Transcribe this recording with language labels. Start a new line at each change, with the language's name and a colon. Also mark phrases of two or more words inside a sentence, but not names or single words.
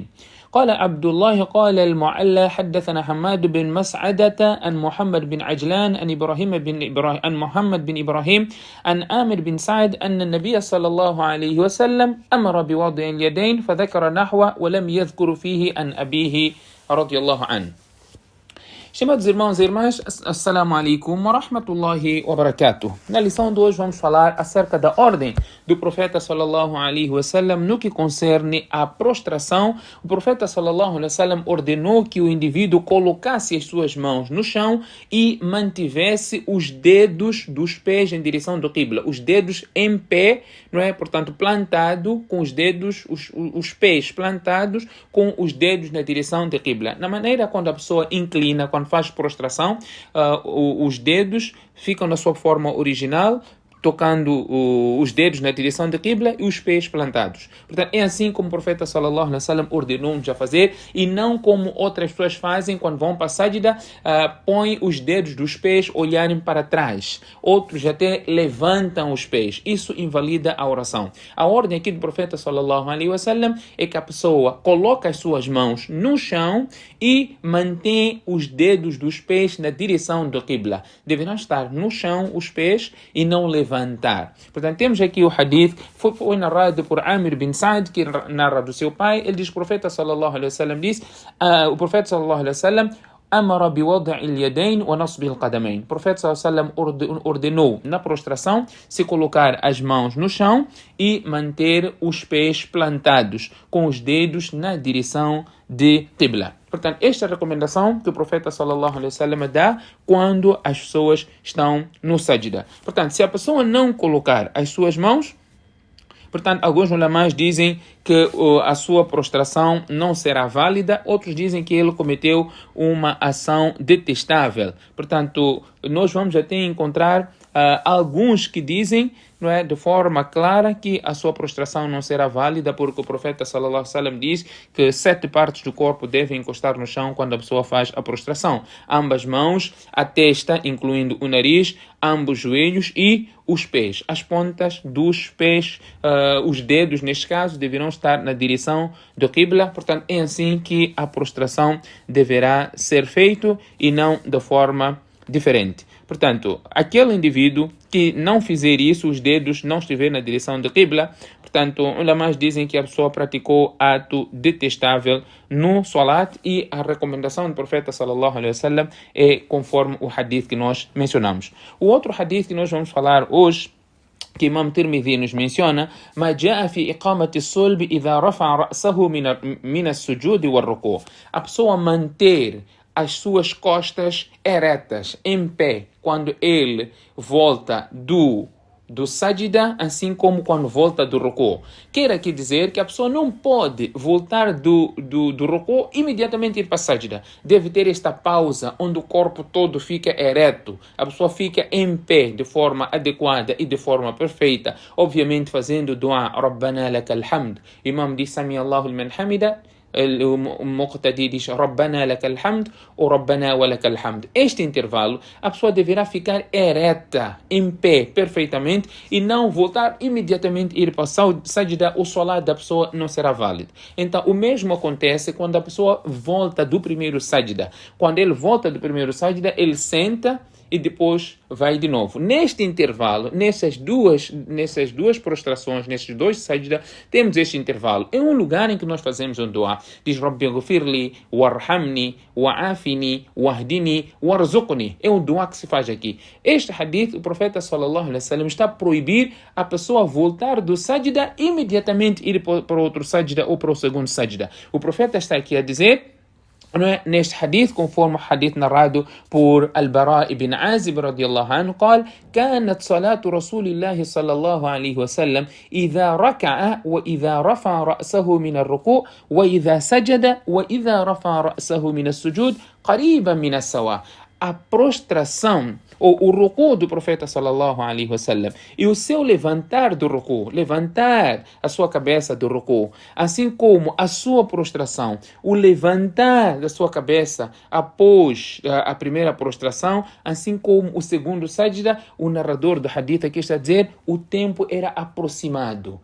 Arabic: قال عبد الله قال المعلى حدثنا حماد بن مسعدة عن محمد بن عجلان عن محمد بن إبراهيم عن عامر بن سعد أن النبي صلى الله عليه وسلم أمر بوضع اليدين فذكر نحوه ولم يذكر فيه عن أبيه رضي الله عنه.
Portuguese: Estimados irmãos e irmãs,
Arabic: السلام عليكم ورحمة الله وبركاته.
Portuguese: Na lição de hoje vamos falar acerca da ordem do profeta
Arabic: صلى الله عليه وسلم
Portuguese: no que concerne à prostração. O profeta
Arabic: صلى الله عليه وسلم
Portuguese: ordenou que o indivíduo colocasse as suas mãos no chão e mantivesse os dedos dos pés em direção do qibla. Os dedos em pé, não é? Portanto, plantado com os dedos, os pés plantados com os dedos na direção do qibla. Na maneira quando a pessoa inclina, quando faz prostração, os dedos ficam na sua forma original, tocando os dedos na direção da qibla e os pés plantados. Portanto, é assim como o profeta
Arabic: صلى الله عليه وسلم
Portuguese: ordenou-nos a fazer e não como outras pessoas fazem quando vão para a sajda, põem os dedos dos pés olharem para trás. Outros até levantam os pés. Isso invalida a oração. A ordem aqui do profeta
Arabic: صلى الله عليه وسلم
Portuguese: é que a pessoa coloca as suas mãos no chão e mantém os dedos dos pés na direção do qibla. Deverão estar no chão os pés e não levantar. Portanto, temos aqui o hadith, foi narrado por Amir bin Sa'd, que narra do seu pai. Ele diz, o profeta
Arabic: صلى الله عليه وسلم
Portuguese: diz, o profeta
Arabic: صلى الله عليه وسلم أمر بوضع اليدين ونصب القدمين.
Portuguese: O profeta
Arabic: صلى الله عليه وسلم
Portuguese: ordenou na prostração se colocar as mãos no chão e manter os pés plantados com os dedos na direção de qibla. Portanto, esta é a recomendação que o profeta
Arabic: صلى الله عليه وسلم
Portuguese: dá quando as pessoas estão no sajda. Portanto, se a pessoa não colocar as suas mãos, portanto, alguns ulamás dizem que a sua prostração não será válida, outros dizem que ele cometeu uma ação detestável. Portanto, nós vamos até encontrar alguns que dizem, não é, de forma clara que a sua prostração não será válida, porque o profeta
Arabic: صلى الله عليه وسلم
Portuguese: diz que 7 partes do corpo devem encostar no chão quando a pessoa faz a prostração. Ambas mãos, a testa, incluindo o nariz, ambos os joelhos e os pés. As pontas dos pés, os dedos, neste caso, deverão estar na direção do qibla. Portanto, é assim que a prostração deverá ser feita e não de forma diferente. Portanto, aquele indivíduo que não fizer isso, os dedos não estiver na direção do qibla, portanto, ulamás dizem que a pessoa praticou ato detestável no salat e a recomendação do profeta
Arabic: صلى الله عليه وسلم
Portuguese: é conforme o hadith que nós mencionamos. O outro hadith que nós vamos falar hoje, que Imam Tirmidhi nos menciona,
Arabic: ما جاء في إقامة الصلب إذا رفع رأسه من السجود والركوع.
Portuguese: A pessoa manter as suas costas eretas, em pé, quando ele volta do sajda, assim como quando volta do ruku. Quer aqui dizer que a pessoa não pode voltar do ruku imediatamente ir para a sajda. Deve ter esta pausa, onde o corpo todo fica ereto. A pessoa fica em pé de forma adequada e de forma perfeita. Obviamente fazendo dua,
Arabic: ربنا لك الحمد.
Portuguese: Imam diz,
Arabic: سمع الله لمن حمده.
Portuguese: O Muqtadi diz
Arabic: ربنا لك الحمد ou ربنا ولك الحمد.
Portuguese: Este intervalo a pessoa deverá ficar ereta, em pé, perfeitamente, e não voltar imediatamente ir para o sajda. O salat da pessoa não será válido. Então o mesmo acontece quando a pessoa volta do primeiro sajda. Quando ele volta do primeiro sajda, ele senta e depois vai de novo. Neste intervalo, nessas duas prostrações, nesses dois sajda, temos este intervalo. É um lugar em que nós fazemos um dua.
Arabic: Diz رب اغفر لي وارحمني وعافني واهدني وارزقني.
Portuguese: É um dua que se faz aqui. Este hadith, o profeta
Arabic: صلى الله عليه وسلم
Portuguese: está a proibir a pessoa voltar do sajda imediatamente ir para o outro sajda ou para o segundo sajda. O profeta está aqui a dizer, não é? Neste hadith, conforme o hadith narrado por Al-Bara ibn Azib
Arabic: رضي الله عنه, قال كانت صلاة رسول الله صلى الله عليه وسلم إذا ركع وإذا رفع رأسه من الركوع وإذا سجد وإذا رفع رأسه من السجود قريبا من السواء.
Portuguese: A prostração ou o ruku do profeta
Arabic: صلى الله عليه وسلم
Portuguese: e o seu levantar do ruku, levantar a sua cabeça do ruku, assim como a sua prostração, o levantar da sua cabeça após a primeira prostração, assim como o segundo sajda, o narrador do hadith aqui está a dizer, o tempo era aproximado.